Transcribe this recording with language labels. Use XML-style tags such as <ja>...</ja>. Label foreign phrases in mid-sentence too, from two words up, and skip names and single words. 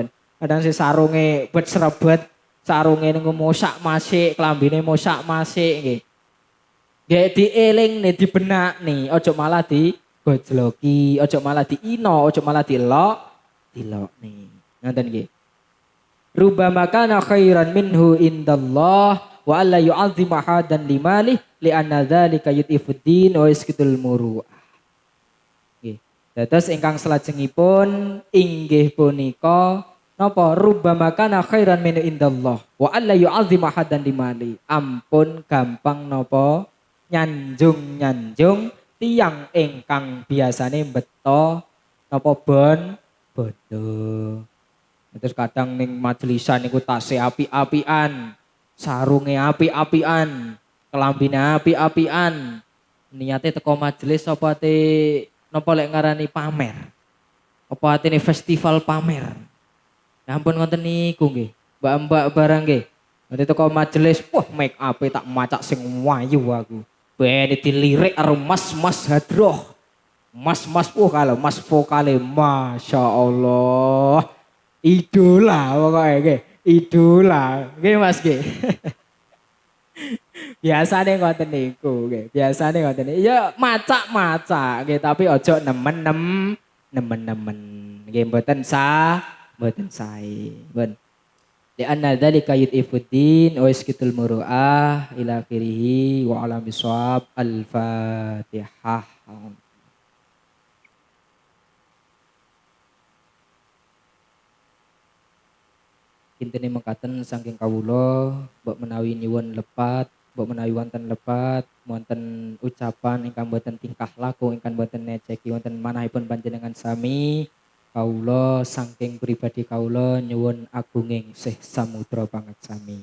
<jv>Kadang si sarunge bet srebet, sarunge niku mosak masik, klambine mosak masik nggih. Nggih dielingne dibenakne, aja malah digojloki, aja malah diino, aja malah dilok nih. Ngoten nggih.</jv> <ar>ربما كان خيرا منه عند الله وألا يعظم أحدا لماله لأن ذلك يطفئ الدين ويسقط المروءة.</ar> <jv>Nggih. Dados ingkang salajengipun inggih punika napa</jv> <ar>ربما كان خيرا منه عند الله وألا يعظم أحدا لماله.</ar> <jv>Ampun gampang napa nyanjung tiyang ingkang biasane beto napa bondo. Terus kadang ning majelisan niku tase api-apian, sarunge api-apian, kelambine api-apian. Niate teko majelis apa ate napa lek ngarani pamer? Apa atene festival pamer? Ya ampun ngoten niku nggih. Mbak-mbak barang nggih. Nanti teko majelis, wah</jv> <en>make up</en> <jv>tak macak sing wayu aku. Ben dilirik karo mas-mas hadroh. Mas-mas kalau mas vokale</jv> <ar>ما شاء الله.</ar> <jv>Idola pokoknya nggih. Idola. Nggih Mas nggih. Biasane ngoten niku nggih. Biasane ngoten niku. Ya macak-macak nggih tapi ojo nemen-nemen. Nggih mboten mboten sae. Mboten.</jv> <ar>Di أن ذلك يضعف الدين ويسقط المروءة إلى آخره وعلى بالصواب الفاتحة.</ar> <jv>Intine mekaten saking kawula mbok menawi nyuwun lepat, mbok menawi wonten lepat, wonten ucapan ingkang boten tingkah laku ingkang boten neceki wonten manahipun panjenengan sami kawula saking pribadi kawula nyuwun agunging sih samudra banget sami.</jv>